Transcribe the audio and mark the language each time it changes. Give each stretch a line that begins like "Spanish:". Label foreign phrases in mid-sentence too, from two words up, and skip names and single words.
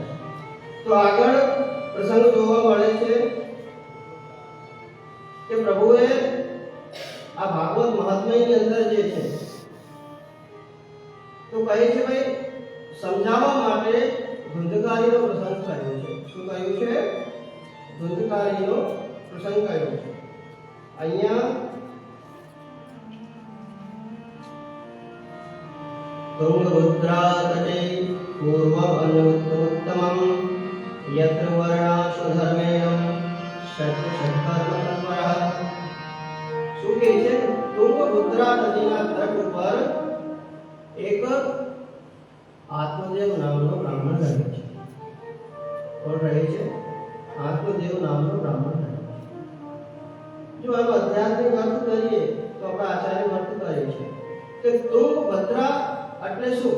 Gujarati: તો આગળ પ્રસંગ જોવા મળે છે કે પ્રભુએ આ ભાગવત મહાત્મ્યની અંદર જે છે તો કહે છે ભાઈ સમજાવવા માટે ધુંધકારીનો પ્રસંગ કર્યો છે. શું કહ્યું છે? ધુંધકારીનો પ્રસંગ કર્યો છે.
Sanskrit: અહીંયા तुंगभद्रातटे पूर्वमनुत्तमं यत्र वर्णाशु धर्मेण षट्कर्म तत्परः.
Gujarati: શું કહે છે? तुंगभद्रा નદીના તટ ઉપર એક આત્મદેવ નામનો બ્રાહ્મણ રહે છે. કોણ રહે છે? આત્મદેવ નામનો બ્રાહ્મણ રહે છે. જો આનો આધ્યાત્મિક અર્થ કરીએ તો આપણા આચાર્ય અર્થ કરે છે કે तुंगभद्रा એટલે શું?